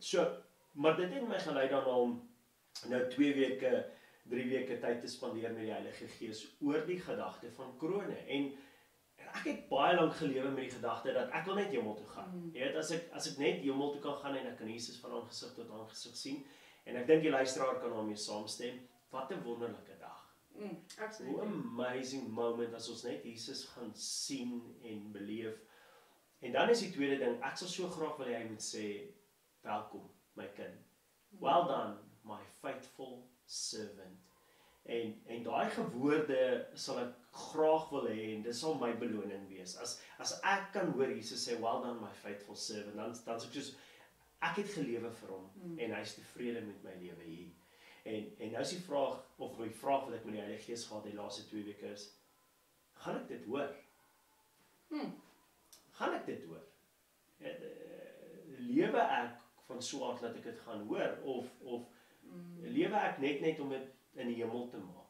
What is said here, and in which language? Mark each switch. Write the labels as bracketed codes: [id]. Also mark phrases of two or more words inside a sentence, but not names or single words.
[af] So, maar dit het my gelei dan om nou 2 weke 3 weke tyd te spandeer met die Heilige Gees oor die gedagte van krone. En ek het baie lank gelewe met die gedagte dat ek wil net hemel toe gaan. Jy weet, as ek net hemel toe kan gaan en ek kan Jesus van aangesig tot aangesig sien, en ek dink die luisteraar kan daarmee saamstem, wat 'n wonderlike dag. Absoluut. [en] What an amazing moment [af] as ons net Jesus gaan sien en beleef. En dan is die tweede ding, ek sal so graag wil hê hy moet sê, welkom my kind. [en] Well done, my faithful servant. [af] En daai gewoorde sal ek graag wil hê en dit sal my beloning wees. As ek kan hoor Jesus sê, [en] well done my faithful servant, [af] dan is ek soos, ek het gelewe vir hom en hy is tevrede met my lewe hier. En nou is die vraag, of die vraag wat ek met die Heilige Gees gehad die laaste 2 weke is, gaan ek dit hoor? Gaan ek dit hoor? Lewe ek van so 'n aard dat ek dit gaan hoor, of lewe ek net om dit in die hemel te maak?